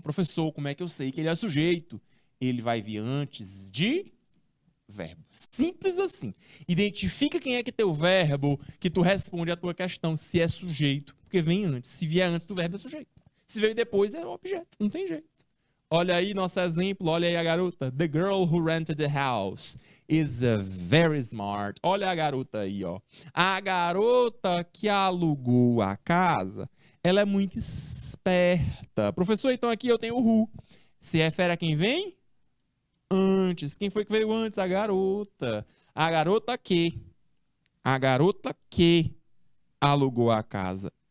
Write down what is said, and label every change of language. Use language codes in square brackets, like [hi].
[pt] Professor, como é que eu sei que ele é sujeito? Ele vai vir antes de verbo. Simples assim. Identifica quem é que tem o verbo que tu responde a tua questão, se é sujeito, porque vem antes. Se vier antes do verbo, é sujeito. Se veio depois, é objeto. Não tem jeito. Olha aí nosso exemplo, olha aí a garota. [en] The girl who rented the house is very smart. [pt] Olha a garota aí, ó. A garota que alugou a casa, ela é muito esperta. Professor, então aqui eu tenho o who. Se refere a quem vem? Antes. Quem foi que veio antes? A garota. A garota que? A garota que alugou a casa.